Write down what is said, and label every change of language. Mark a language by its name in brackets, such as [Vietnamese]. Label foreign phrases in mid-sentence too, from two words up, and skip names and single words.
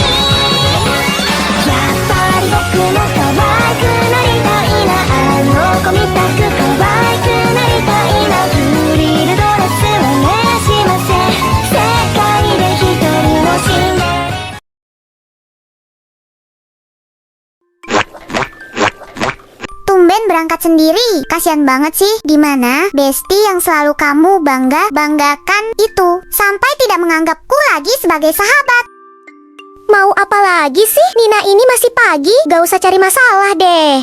[Japanese] やっぱり僕も可愛くなりたいな。あの子みたく可愛くなりたいな。フリルドレスお願いしません。世界で一人のシンデレラ。 [Indonesian] Tumben berangkat sendiri, kasihan banget sih. Dimana bestie yang selalu kamu banggakan itu sampai tidak menganggapku lagi sebagai sahabat. Mau apa lagi sih? Nina ini masih pagi, gak usah cari masalah deh.